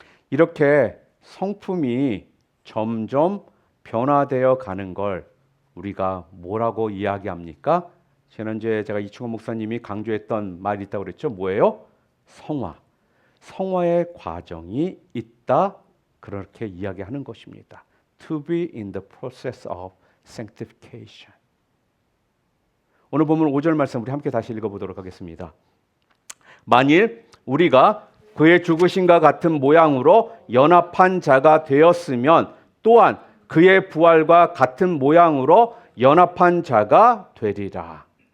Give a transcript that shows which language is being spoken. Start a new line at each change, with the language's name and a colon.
Korean: 이렇게 성품이 점점 변화되어 가는 걸 우리가 뭐라고 이야기합니까? 지난주에 제가 이충원 목사님이 강조했던 말이 있다고 그랬죠. 뭐예요? 성화. 성화의 과정이 있다. 그렇게 이야기하는 것입니다.
English: To be in the process of sanctification.
Korean: 오늘 보면 5절 말씀 우리 함께 다시 읽어보도록 하겠습니다. 만일 우리가 그의 죽으심과 같은 모양으로 연합한 자가 되었으면 또한 그의 부활과 같은 모양으로 연합한 자가 되리라.